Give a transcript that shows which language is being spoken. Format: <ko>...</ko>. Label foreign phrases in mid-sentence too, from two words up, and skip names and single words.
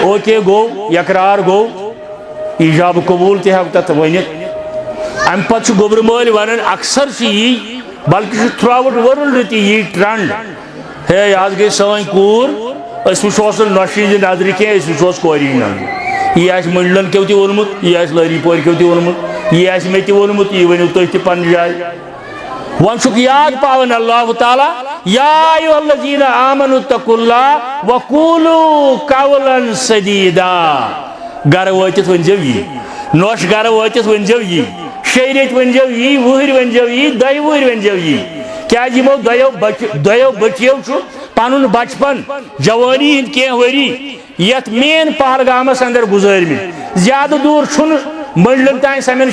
<ks>اوکے گو یقرار گو ایجاب قبول تہ ہیک تت ونت ام پتہ گوبر مول ونان اکثر یہ بلکہ</ks> <en>throughout world</en> <ks>تہ یہ ٹرینڈ ہے آج گئی سان کور اس وچھوس نشی نظر کی اس وچھوس کوری یہ آس منڈلن کیو تہ اونمت یہ آس لری پور کیو تہ اونمت یہ آسہِ مےٚ تہِ ووٚنمُت یہِ ؤنِو تُہۍ تہِ پننہِ جایہِ وۄنۍ چھُکھ یاد پاوان اللہ تعالیٰ</ks> <ar>یا ایُہا الذیٖنَ آمنوا اتقوا اللہ وقولوا قولا سدیدا</ar> <ks>گرٕ وٲتِتھ ؤنۍزیو یی نوٚش گرٕ وٲتِتھ ؤنۍزیو یی 6 رٮ۪تۍ ؤنۍزیو یی 10 ؤنۍزیو یی 2 وُہٕرۍ ؤنۍزیو یی کیٛازِ یِمو دۄیو بٔچیو چھُ پنُن بچپن جوانی ہٕنٛدۍ کینٛہہ ؤری یتھ مین پہلگامس اندر گُزٲرمٕتۍ زیادٕ دوٗر چھُنہٕ منڈلن تام سمن</ks>